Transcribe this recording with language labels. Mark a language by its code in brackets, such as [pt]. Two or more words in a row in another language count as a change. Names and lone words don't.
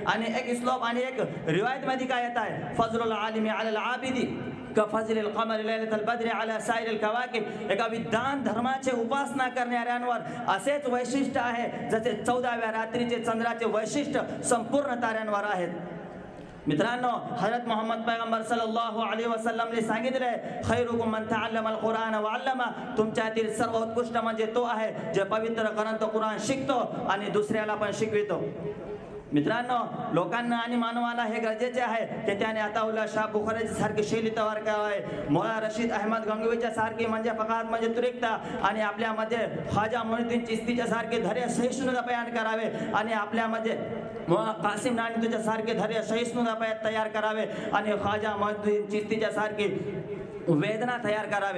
[mr] आणि एक श्लोक आणि एक रिवायत मध्ये काय येत आहे, [ar] فضل العالم على العابد كفضل القمر ليلة البدر على سائر الكواكب. [mr] एका विद्वान धर्माचे उपासना करणाऱ्यांवर असेच वैशिष्ट्य आहे जसे 14व्या रात्रीचे चंद्राचे वैशिष्ट्य संपूर्ण ताऱ्यांवर आहेत. मित्रांनो, हजरत मोहम्मद पैगंबर [ar] صلى الله عليه وسلم [mr] ने सांगितले, [ar] خيركم من تعلم القرآن وعلمه. [mr] तुमच्यातील सर्व उत्कृष्ट म्हणजे तो आहे जे पवित्र ग्रंथ कुराण शिकतो आणि दुसऱ्याला पण शिकवितो. मित्रांनो, लोकांना आणि मानवाला हे गरजेचे आहे की त्याने अताउल्लाह शाह बुखारी सारखी शैली तयार करावी, मौला रशीद अहमद गंगोईच्या सारखी म्हणजे फकात म्हणजे तुरिकता, आणि आपल्यामध्ये ख्वाजा मोइनुद्दीन चिश्तीच्या सारखे धैर्य सहिष्णुता बयान करावे, आणि आपल्यामध्ये मौला कासिम नानतुच्या सारखे धैर्य सहिष्णुता तयार करावे, आणि ख्वाजा मोइनुद्दीन चिश्तीच्या सारखी वेदना तयार करावे.